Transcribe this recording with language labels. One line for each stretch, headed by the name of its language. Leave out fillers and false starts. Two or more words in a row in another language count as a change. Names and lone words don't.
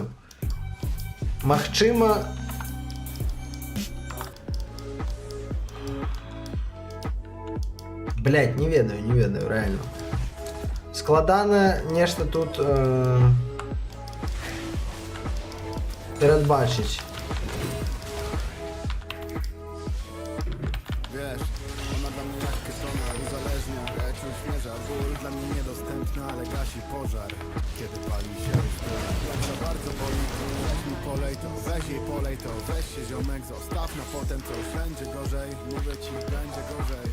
Belarusian: Магчыма... Блядь, не ведаю, реально. Складана нешта тут перадбачыць.
Polish: Wiesz, ona dla mnie jak ketona uzależnia. Lecz uśmierza ból, dla mnie niedostępna, ale gasi pożar, kiedy pali się rozpyla. Jak za bardzo boli, to weź mi polej to, weź jej polej to, weź się ziomek, zostaw na potem coś, będzie gorzej, mówię ci, będzie gorzej.